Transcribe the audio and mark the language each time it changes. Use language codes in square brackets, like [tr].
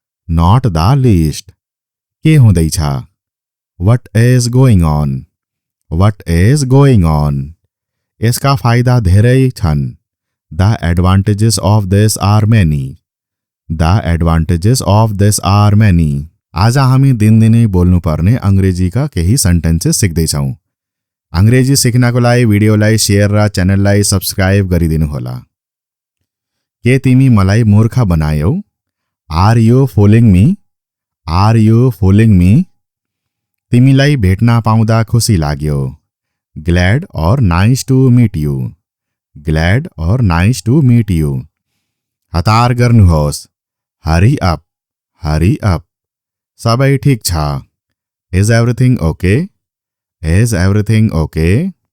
[en] Not the list. [ne] के हुँदैछ? [en] What is going on? What is going on? [ne] यसका फाइदा धेरै छन्। [en] The advantages of this are many. The advantages of this are many. [ne] आज हामी दिनदिनै बोल्नुपर्ने अङ्ग्रेजीका केही सेन्टेन्सेस सिक्दैछौँ। अङ्ग्रेजी सिक्नको लागि भिडियोलाई सेयर र च्यानललाई सब्स्क्राइब गरिदिनुहोला। के तिमी मलाई मूर्ख बनायौ? [en] Are you fooling me? Are you fooling me? [ne] तिमीलाई भेट्न पाउँदा खुसी लाग्यो। [en] Glad or nice to meet you. Glad or nice to meet you. [ne] हतार गर्नुहोस्। [en] Hurry up. Hurry up. [ne] सबै ठिक छ। [en] Is everything okay? Is everything okay?